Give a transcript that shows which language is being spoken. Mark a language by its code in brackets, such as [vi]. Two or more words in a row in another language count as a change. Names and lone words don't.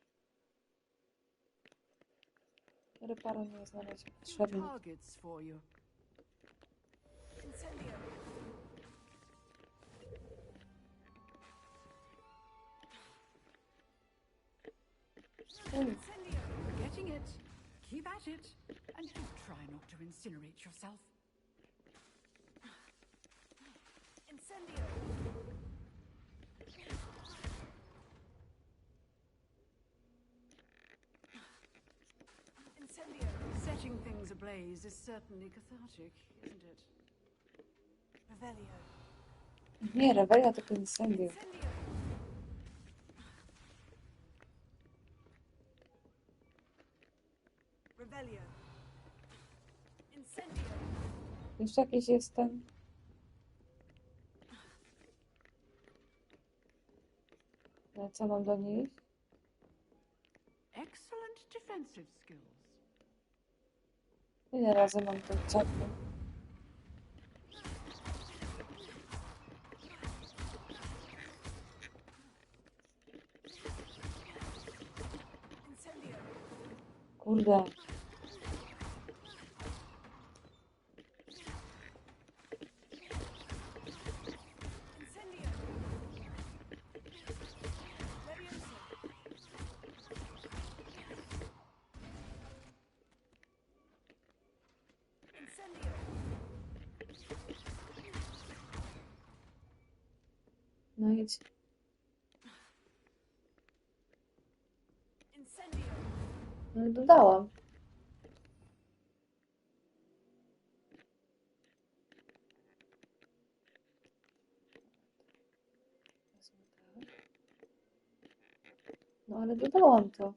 [pl] Reparo nie znaleźć [en] Two [pl] potrzebny. [en] targets for you. Incendio. Incendio. You're getting it. Keep at it. And do try not to incinerate yourself. Incendio. Incendio. Setting things ablaze is certainly cathartic, isn't it? Revelio. [pl] Nie, Revelia, tylko Incendio. [en] Incendio. Revelio. Incendio. [pl] Jeszcze jakiś jest ten... No, co mam do niej? [en] Excellent defensive skills. [pl] Ile razy mam to czapkę? [en] Incendio. [pl] Kurde. [en] Incendio. Leviosa. Incendio. [pl] No idź. [en] Incendio. [pl] No i dodałam. No ale dodałam to.